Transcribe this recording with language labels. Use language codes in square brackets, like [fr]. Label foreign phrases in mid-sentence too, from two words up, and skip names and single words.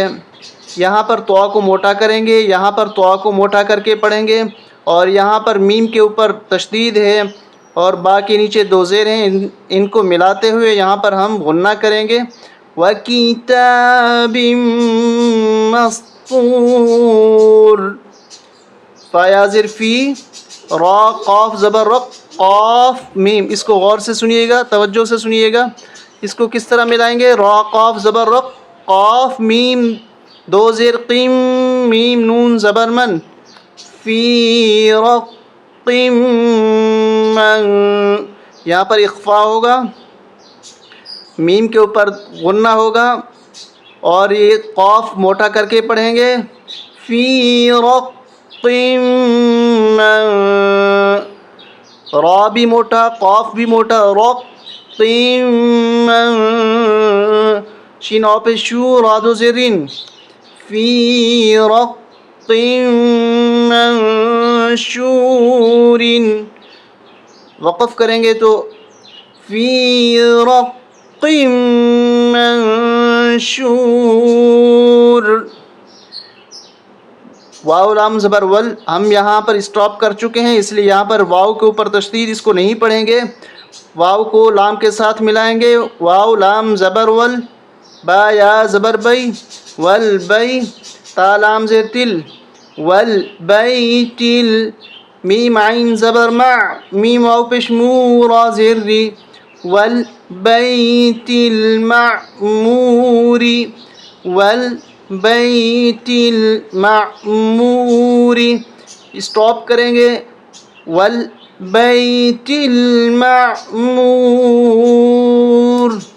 [ur] یہاں پر طا کو موٹا کریں گے، یہاں پر طا کو موٹا کر کے پڑھیں گے، اور یہاں پر میم کے اوپر تشدید ہے اور با کے نیچے 2 زیر ہیں، ان کو ملاتے ہوئے یہاں پر ہم غنہ کریں گے، [ar] وَكِتَابٍ مَّسْطُورٍ۔ [ur] فایا زیر فی، را قاف زبر رق، قاف میم، اس کو غور سے سنیے گا، توجہ سے سنیے گا، اس کو کس طرح ملائیں گے، را قاف زبر رق، قاف میم 2 زیر قیم، میم نون زبر من، فی رق من، یہاں پر اخفا ہوگا، میم کے اوپر غنہ ہوگا اور یہ قاف موٹا کر کے پڑھیں گے، فی رق من، را بھی موٹا، قاف بھی موٹا، رق من، شین او پہ شو، را 2 زیرین، فی رق منشور۔ وقف کریں گے تو فی رق منشور۔ واو لام زبر ول، ہم یہاں پر اسٹاپ کر چکے ہیں، اس لیے یہاں پر واو کے اوپر تشدید اس کو نہیں پڑھیں گے، واو کو لام کے ساتھ ملائیں گے، واو لام زبر ول، با یا زبر بئی، ول بئی، تا لام زیر تل، ول بئی تل، میم عین زبر مع، میم واو پیش مو، را زیر ری، [ar] ول بیت المعمور، ول بیت المعمور، [ur] اسٹاپ کریں گے، [ar] والبیت المعمور۔